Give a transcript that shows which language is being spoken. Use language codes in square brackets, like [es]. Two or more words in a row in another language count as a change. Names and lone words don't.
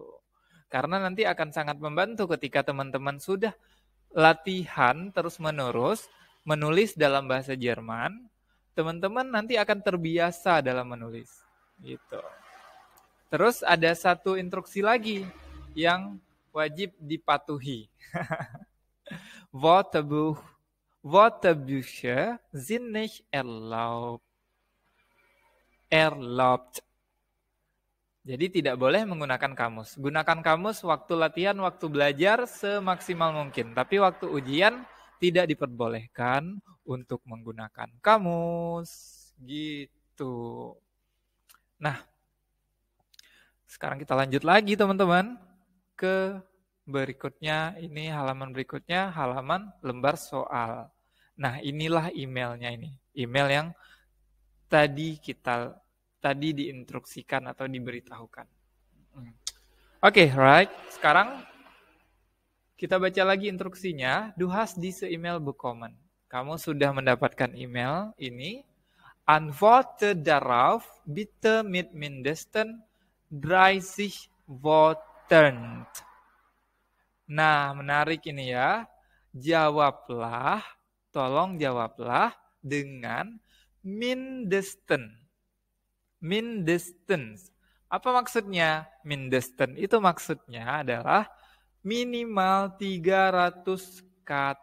[id] Karena nanti akan sangat membantu ketika teman-teman sudah latihan terus-menerus menulis dalam bahasa Jerman, teman-teman nanti akan terbiasa dalam menulis. Gitu. Terus ada satu instruksi lagi yang wajib dipatuhi. [de] Wörterbücher sind nicht erlaubt. [id] Jadi tidak boleh menggunakan kamus. Gunakan kamus waktu latihan, waktu belajar semaksimal mungkin. Tapi waktu ujian tidak diperbolehkan untuk menggunakan kamus. Gitu. Nah, sekarang kita lanjut lagi teman-teman ke berikutnya. Ini halaman berikutnya, halaman lembar soal. Nah, inilah emailnya ini. Email yang tadi diinstruksikan atau diberitahukan. [en] Oke, right. [id] Sekarang kita baca lagi instruksinya. [de] Du hast diese E-Mail bekommen. [id] Kamu sudah mendapatkan email ini. [de] Antworte darauf bitte mit mindestens 30 Worten. [id] Nah, menarik ini ya. Tolong jawablah dengan mindestens. Apa maksudnya? Mindestens itu maksudnya adalah minimal 300 kata.